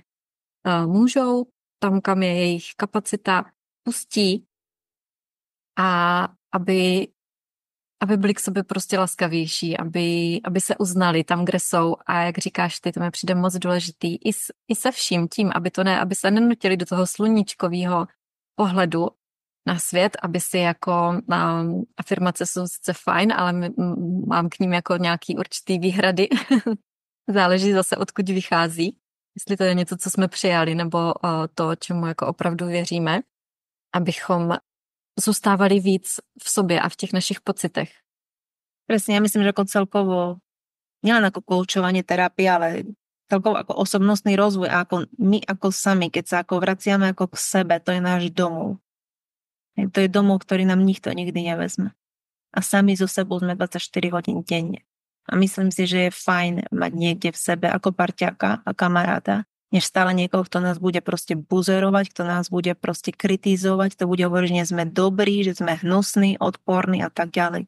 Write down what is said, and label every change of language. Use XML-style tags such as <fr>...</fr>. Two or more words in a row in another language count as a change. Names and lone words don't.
<cs>můžou, tam, kam je jejich kapacita, pustí a aby byli k sobě prostě laskavější, aby se uznali tam, kde jsou a jak říkáš ty, to mi přijde moc důležitý i se vším tím, aby se nenutili do toho sluníčkového pohledu na svět, aby si jako afirmace jsou sice fajn, ale mám k ním jako nějaký určitý výhrady. Záleží zase, odkud vychází. Jestli to je něco, co jsme přijali, nebo to, čemu jako opravdu věříme, abychom zůstávali víc v sobě a v těch našich pocitech.</cs> <sk>Presne, ja myslím, že ako celkovo, nielen ako koučovanie, terapia, ale celkovo ako osobnostný rozvoj a ako my ako sami, keď sa ako vraciame ako k sebe, to je náš domov. To je domov, ktorý nám nikto nikdy nevezme. A sami so sebou sme 24 hodín denne. A myslím si, že je fajn mať niekde v sebe ako parťáka a kamaráta, než stále niekoho, kto nás bude proste buzerovať, kto nás bude proste kritizovať, to bude hovoriť, že nie sme dobrí, že sme hnusní, odporní a tak ďalej.</sk>